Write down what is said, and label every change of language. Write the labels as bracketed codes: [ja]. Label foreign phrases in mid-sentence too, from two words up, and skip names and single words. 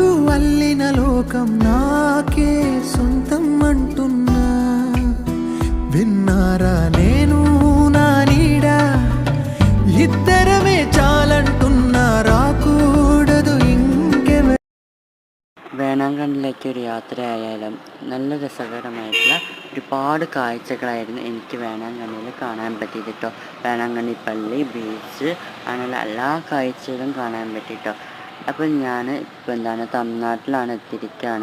[te] అల్లిన లోకం నాకే సొంతం అంటున్నా విన్నారా నేను నా నీడ ఇద్దరమే చాలంటున్నా రాకూడదు ఇంకెవ [ml] വേളാങ്കണ്ണിലേക്ക് ഒരു യാത്രയായാലും നല്ല രസകരമായിട്ടുള്ള ഒരുപാട് കാഴ്ചകളായിരുന്നു എനിക്ക് വേളാങ്കണ്ണിയിൽ കാണാൻ പറ്റിയത് കേട്ടോ. വേളാങ്കണ്ണി പള്ളി, ബീച്ച്, അങ്ങനെയുള്ള എല്ലാ കാഴ്ചകളും കാണാൻ പറ്റി കേട്ടോ. അപ്പോൾ ഞാൻ ഇപ്പോൾ തമിഴ്നാട്ടിലാണ് എത്തിയിരിക്കുകയാണ്.